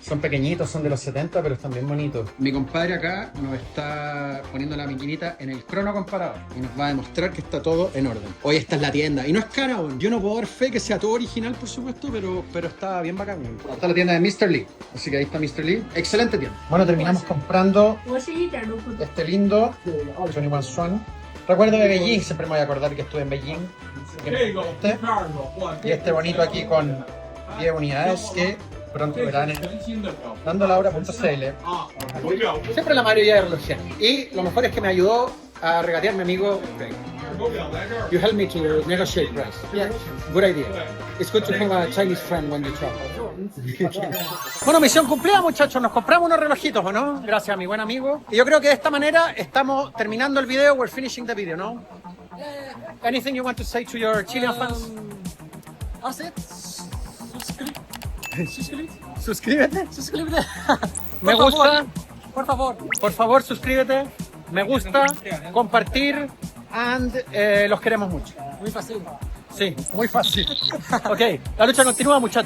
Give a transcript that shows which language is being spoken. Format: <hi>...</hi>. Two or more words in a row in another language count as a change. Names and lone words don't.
<es>Son pequeñitos, son de los 70, pero están bien bonitos. Mi compadre acá nos está poniendo la maquinita en el crono comparador y nos va a demostrar que está todo en orden. Hoy esta es la tienda y no es cara aún. Yo no puedo dar fe que sea todo original, por supuesto, pero está bien bacán. Esta es la tienda de Mr. Lee, así que ahí está Mr. Lee. Excelente tienda. Bueno, terminamos comprando</es> <zh>我是一点都不懂。</zh> <es>este lindo 21 Swan. Recuerdo de Beijing, siempre me voy a acordar que estuve en Beijing. Y este bonito aquí con 10 unidades que pronto verán en dandolaura.cl. Siempre la mayoría de relojeros. Y lo mejor es que me ayudó a regatear mi amigo Greg.</es> <en>You helped me to negotiate price. Yeah. Good idea. It's good to have a Chinese friend when you travel.</en> <es>Bueno, misión cumplida, muchachos. Nos compramos unos relojitos, ¿o no? Gracias a mi buen amigo. Y yo creo que de esta manera estamos terminando el video.</es> <en>We're finishing the video, ¿no? Anything you want to say to your Chilean fans? That's it.</en> <es>Suscríbete. Suscríbete. Me Por gusta. favor. Por favor. Por favor, suscríbete. Me gusta. Compartir. And los queremos mucho. Muy fácil. Sí, muy fácil. Ok, la lucha continúa, muchachos.</es>